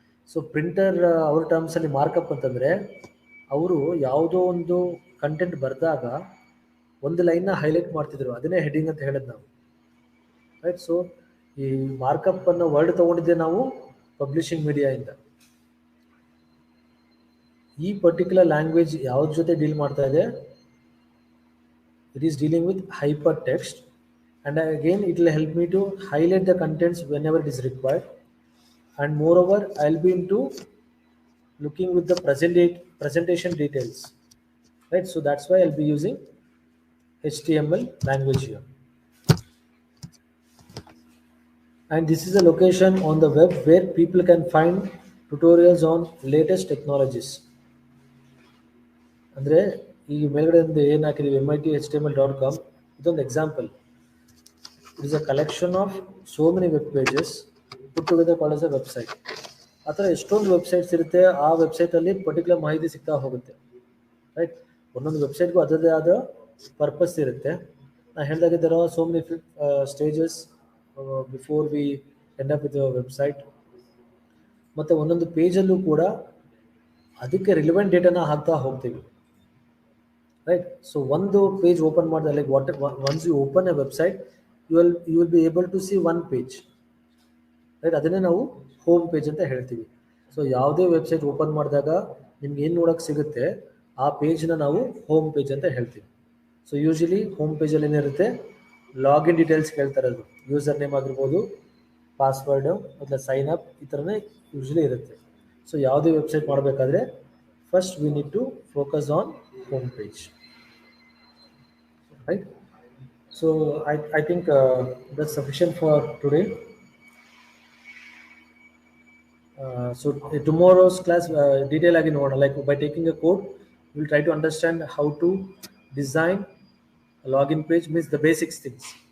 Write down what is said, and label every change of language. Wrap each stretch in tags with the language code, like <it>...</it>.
<kn>So printer ಅವ್ರ ಟರ್ಮ್ಸಲ್ಲಿ markup ಅಂತಂದರೆ, ಅವರು ಯಾವುದೋ ಒಂದು ಕಂಟೆಂಟ್ ಬರೆದಾಗ ಒಂದು ಲೈನ್ನ ಹೈಲೈಟ್ ಮಾಡ್ತಿದ್ರು, ಅದನ್ನೇ ಹೆಡಿಂಗ್ ಅಂತ ಹೇಳೋದು ನಾವು, ರೈಟ್. ಸೊ ಈ ಮಾರ್ಕಪ್ ಅನ್ನೋ ವರ್ಡ್ ತೊಗೊಂಡಿದ್ದೆ ನಾವು ಪಬ್ಲಿಷಿಂಗ್ ಮೀಡಿಯಾಯಿಂದ. ಈ ಪರ್ಟಿಕ್ಯುಲರ್ ಲ್ಯಾಂಗ್ವೇಜ್ ಯಾವ್ದ್ರ ಜೊತೆ ಡೀಲ್ ಮಾಡ್ತಾ ಇದೆ,</kn> <en>It is dealing with hypertext, and again it will help me to highlight the contents whenever it is required, and moreover I'll be into looking with the presentation details, right. So that's why I'll be using HTML language here, and this is a location on the web where people can find tutorials on latest technologies.</en> <kn>ಅಂದರೆ ಈಗ ಮೇಲ್ಗಡೆ ಏನು ಹಾಕಿದ್ದೀವಿ MIT-HTML.com, ಇದೊಂದು example.</kn> <en>It is a collection of so many web pages put together called as a website.</en> <kn>ಆ ಥರ ಎಷ್ಟೊಂದು websites ಇರುತ್ತೆ, ಆ ವೆಬ್ಸೈಟಲ್ಲಿ ಪರ್ಟಿಕ್ಯುಲರ್ ಮಾಹಿತಿ ಸಿಗ್ತಾ ಹೋಗುತ್ತೆ, ರೈಟ್. ಒಂದೊಂದು ವೆಬ್ಸೈಟ್ಗೂ ಅದರದೇ ಆದ ಪರ್ಪಸ್ ಇರುತ್ತೆ. ನಾನು ಹೇಳಿದಾಗೆ</kn> <en>there are so many stages before we end up with a website.</en> <kn>ಮತ್ತು ಒಂದೊಂದು ಪೇಜಲ್ಲೂ ಕೂಡ ಅದಕ್ಕೆ ರಿಲೆವೆಂಟ್ ಡೇಟಾನ ಹಾಕ್ತಾ ಹೋಗ್ತೀವಿ, ರೈಟ್. ಸೊ ಒಂದು ಪೇಜ್ ಓಪನ್ ಮಾಡಿದ್ರೆ,</kn> <en>Like once you open a website, you will be able to see one page, right.</en> <kn>ಅದನ್ನೇ ನಾವು ಹೋಮ್ ಪೇಜ್ ಅಂತ ಹೇಳ್ತೀವಿ. ಸೊ ಯಾವುದೇ ವೆಬ್ಸೈಟ್ ಓಪನ್ ಮಾಡಿದಾಗ ನಿಮ್ಗೆ ಏನು ನೋಡೋಕ್ಕೆ ಸಿಗುತ್ತೆ, ಆ ಪೇಜ್ನ ನಾವು ಹೋಮ್ ಪೇಜ್ ಅಂತ ಹೇಳ್ತೀವಿ. ಸೊ ಯೂಶಲಿ ಹೋಮ್ ಪೇಜಲ್ಲಿ ಏನಿರುತ್ತೆ, ಲಾಗಿನ್ ಡೀಟೇಲ್ಸ್ ಕೇಳ್ತಾರೆ, ಅದು ಯೂಸರ್ ನೇಮ್ ಆಗಿರ್ಬೋದು, ಪಾಸ್ವರ್ಡು ಮತ್ತು ಸೈನ್ ಅಪ್, ಈ ಥರನೇ ಯೂಶಲಿ ಇರುತ್ತೆ.</kn> <en>so</en> <kn>ಯಾವುದೇ ವೆಬ್ಸೈಟ್ ಮಾಡಬೇಕಾದ್ರೆ</kn> <en>First we need to focus on home page, right. So I think that's sufficient for today. So tomorrow's class detail again, like by taking a code, we'll try to understand how to design a login page, means the basics things.</en>